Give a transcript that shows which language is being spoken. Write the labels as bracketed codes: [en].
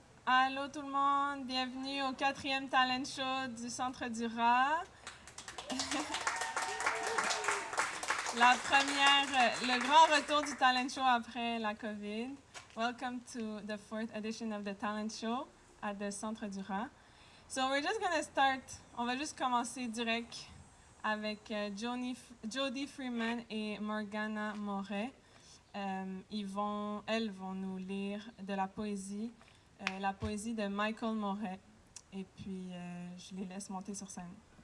[fr] Allô tout le monde, bienvenue au 4e talent show du Centre du Rat. La première, le grand retour du talent show après la COVID. [en] Welcome to the 4th edition of the talent show at the Centre du Rat. So we're just gonna start, [fr] on va juste commencer direct avec Jody Freeman et Morgana Morais. Elles vont nous lire de la poésie de Micheal Morais. Et puis, je les laisse monter sur scène.